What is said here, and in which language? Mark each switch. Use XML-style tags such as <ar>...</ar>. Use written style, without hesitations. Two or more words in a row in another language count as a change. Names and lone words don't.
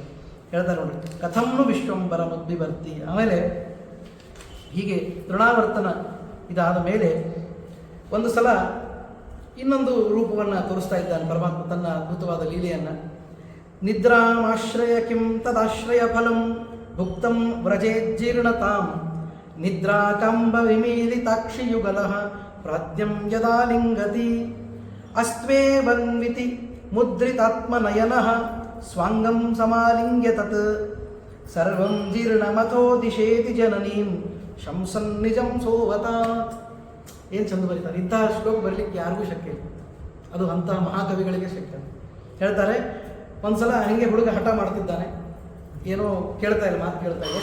<kn>ಹೇಳ್ತಾರೆ ನೋಡಿ,</kn> <sa>ಕಥಂನು ವಿಶ್ವಂಬರ ಮುದ್ಬಿಭರ್ತಿ.</sa> <kn>ಆಮೇಲೆ ಹೀಗೆ ತೃಣಾವರ್ತನ ಇದಾದ ಮೇಲೆ ಒಂದು ಸಲ ಇನ್ನೊಂದು ರೂಪವನ್ನು ತೋರಿಸ್ತಾ ಇದ್ದಾನೆ ಪರಮಾತ್ಮ, ತನ್ನ ಅದ್ಭುತವಾದ ಲೀಲೆಯನ್ನು.</kn> <sa>ನಿದ್ರಾಮಾಶ್ರಯ ಕಿಂ ತದಾಶ್ರಯ ಫಲಂ ಭುಕ್ತಂ ವ್ರಜೇಜ್ಜೀರ್ಣತಾಂ ನಿದ್ರಾಕಂಬ ವಿಮೀಲಿತಾಕ್ಷಿಯುಗಲಃ ಪ್ರಾದ್ಯಂ ಯದಾ ಲಿಂಗತಿ ಅಸ್ತ್ವೇವನ್ವಿತಿ ಮುದ್ರಿತಾತ್ಮನಯನಃ ಸ್ವಾಂಗಂ ಸಮಾಲಿಂಗ್ಯ ತತ್ ಸರ್ವಂ ಜೀರ್ಣಮಥೋ ದಿಶೇತಿ ಜನನೀಂ ಶಂಸನ್ ನಿಜಂ ಸೋವತಾತ್.</sa> <kn>ಏನು ಚಂದ ಬರೀತಾರೆ. ಇಂತಹ ಶ್ಲೋಕ ಬರಲಿಕ್ಕೆ ಯಾರಿಗೂ ಶಕ್ಯ ಇಲ್ಲ, ಅದು ಅಂತಹ ಮಹಾಕವಿಗಳಿಗೆ ಶಕ್ಯ. ಹೇಳ್ತಾರೆ, ಒಂದ್ಸಲ ಹೀಗೆ ಹುಡುಗ ಹಠ ಮಾಡ್ತಿದ್ದಾನೆ, ಏನೋ ಕೇಳ್ತಾ ಇಲ್ಲ, ಮಾತು ಕೇಳ್ತಾ ಇಲ್ಲ.</kn>